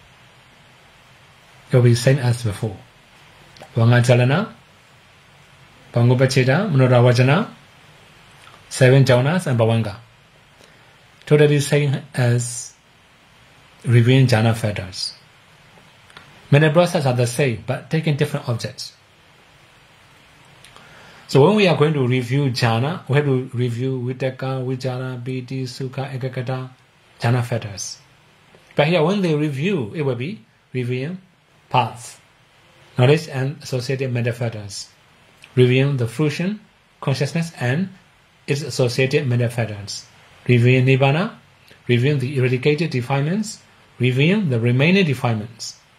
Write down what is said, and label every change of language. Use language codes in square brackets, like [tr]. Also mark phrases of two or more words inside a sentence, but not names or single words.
[en] It will be same as before. [pi] Vanga Chalana, Pangupachita, Manoravajana, [en] 7 jhanas and Bhavanga. Totally same as reviewing jhana factors. Mental processes are the same, but taking different objects. So when we are going to review jhana, we have to review [pi] vitaka, vichara, piti, sukha, ekagata, [en] jhana factors. But here when they review, it will be reviewing paths, knowledge and associated mental factors, reviewing the fruition, consciousness and its associated mental factors, reviewing nibbana, reviewing the eradicated defilements, reviewing the remaining defilements.